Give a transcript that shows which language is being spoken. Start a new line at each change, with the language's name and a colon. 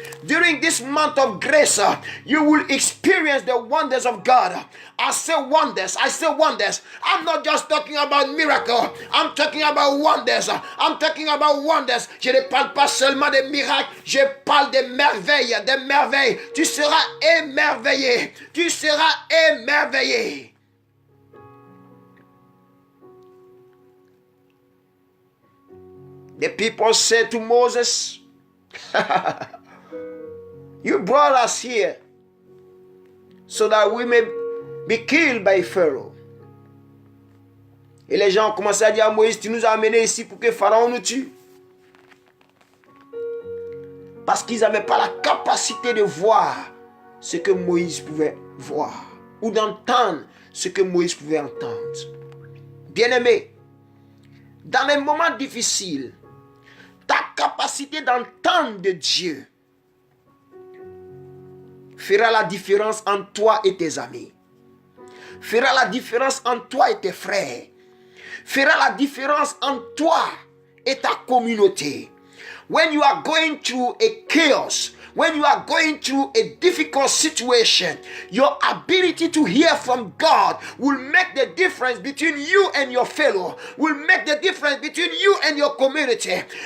English: During this month of grace, you will experience the wonders of God. I say wonders. I say wonders. I'm not just talking about miracle. I'm talking about wonders. I'm talking about wonders.
French: Je ne parle pas seulement des miracles. Je parle des merveilles. Des merveilles. Tu seras émerveillé. Tu seras émerveillé.
English: The people said to Moses, you brought us here so that we may be killed by Pharaoh.
French: Et les gens ont commencé à dire à Moïse, tu nous as amenés ici pour que Pharaon nous tue. Parce qu'ils n'avaient pas la capacité de voir ce que Moïse pouvait voir ou d'entendre ce que Moïse pouvait entendre. Bien-aimé, dans les moments difficiles, ta capacité d'entendre de Dieu fera la différence entre toi et tes amis. Fera la différence entre toi et tes frères. Fera la différence entre toi et ta communauté.
English: When you are going through a chaos, when you are going through a difficult situation, your ability to hear from God will make the difference between you and your fellow, will make the difference between you and your community.